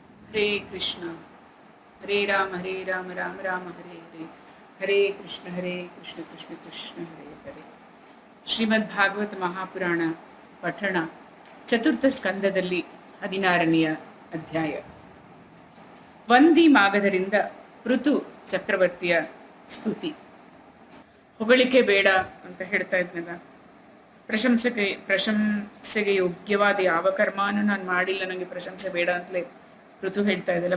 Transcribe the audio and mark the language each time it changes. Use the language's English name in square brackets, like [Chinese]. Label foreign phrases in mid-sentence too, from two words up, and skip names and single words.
[Sanskrit] ಹರೇ ಕೃಷ್ಣ ಹರೇ ರಾಮ ರಾಮ ರಾಮ ಹರೇ ಹರೇ ಹರೇ ಕೃಷ್ಣ ಕೃಷ್ಣ ಕೃಷ್ಣ ಹರೇ ಹರೇ. [Kannada] ಶ್ರೀಮದ್ ಭಾಗವತ ಮಹಾಪುರಾಣ ಪಠಣ ಚತುರ್ಥ ಸ್ಕಂದದಲ್ಲಿ 16ನೆಯ ಅಧ್ಯಾಯ. ವಂದಿ ಮಾಗಧರಿಂದ ಋತು ಚಕ್ರವರ್ತಿಯ ಸ್ತುತಿ. ಹೊಗಳಿಕೆ ಬೇಡ ಅಂತ ಹೇಳ್ತಾ ಇದ್ನಲ್ಲ, ಪ್ರಶಂಸೆಗೆ ಯೋಗ್ಯವಾದ ಯಾವ ಕರ್ಮಾನು ನಾನು ಮಾಡಿಲ್ಲ, ನನಗೆ ಪ್ರಶಂಸೆ ಬೇಡ ಅಂತಲೇ ಋತು ಹೇಳ್ತಾ ಇದ್ದಲ್ಲ.